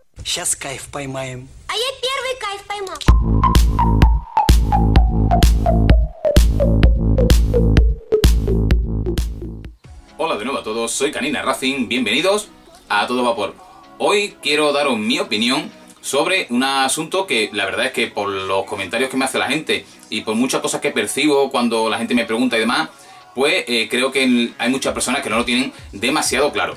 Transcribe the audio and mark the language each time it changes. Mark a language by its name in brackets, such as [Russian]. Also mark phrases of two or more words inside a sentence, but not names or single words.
[Russian] Сейчас кайф поймаем. А я первый кайф поймал. [Spanish] Hola de nuevo a todos, soy Canina Racing, bienvenidos a Todo Vapor. Hoy quiero daros mi opinión sobre un asunto que la verdad es que por los comentarios que me hace la gente y por muchas cosas que percibo cuando la gente me pregunta y demás, pues creo que hay muchas personas que no lo tienen demasiado claro.